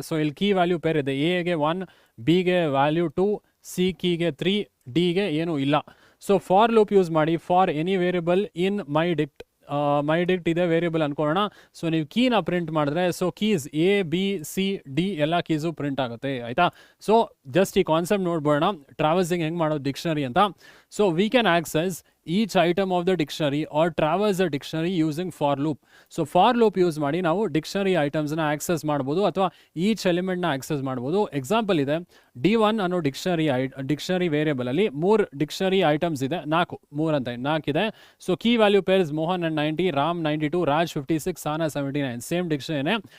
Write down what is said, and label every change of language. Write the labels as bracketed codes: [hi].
[kn] So ಇಲ್ಲಿ key value peer ಇದೆ, ಎಗೆ 1, ಬಿಗೆ ವ್ಯಾಲ್ಯೂ 2, ಸಿ ಕೀಗೆ 3, ಡಿಗೆ ಏನೂ ಇಲ್ಲ. ಸೊ ಫಾರ್ ಲೂಪ್ ಯೂಸ್ ಮಾಡಿ [en] for any variable in my dict [kn] ಇದೆ ವೇರಿಯಬಲ್ ಅನ್ಕೊಳ್ಳೋಣ. ಸೊ ನೀವು ಕೀನ ಪ್ರಿಂಟ್ ಮಾಡಿದ್ರೆ so keys A B C D ಎಲ್ಲ ಕೀಸು ಪ್ರಿಂಟ್ ಆಗುತ್ತೆ ಆಯಿತಾ. ಸೊ ಜಸ್ಟ್ ಈ ಕಾನ್ಸೆಪ್ಟ್ ನೋಡ್ಬೋಣ, ಟ್ರಾವರ್ಸಿಂಗ್ ಹೆಂಗೆ ಮಾಡೋದು ಡಿಕ್ಷನರಿ ಅಂತ. [en] So we can access each item of the dictionary or traverse the dictionary using for loop. [kn] So for loop use ಮಾಡಿ ನಾವು dictionary ಐಟಮ್ಸ್ನ access ಮಾಡ್ಬೋದು ಅಥವಾ ಈಚ್ ಎಲಿಮೆಂಟ್ನ ಆಕ್ಸೆಸ್ ಮಾಡ್ಬೋದು. ಎಕ್ಸಾಂಪಲ್ ಇದೆ, D1 ಅನ್ನೋ ಡಿಕ್ಷನರಿ ವೇರಿಯಬಲಲ್ಲಿ 3 ಡಿಕ್ಷನರಿ ಐಟಮ್ಸ್ ಇದೆ, 4 ಇದೆ. So key value pairs Mohan and 90, Ram 92, Raj 56, Sana 79, same ಡಿಕ್ಷನರಿನೇ.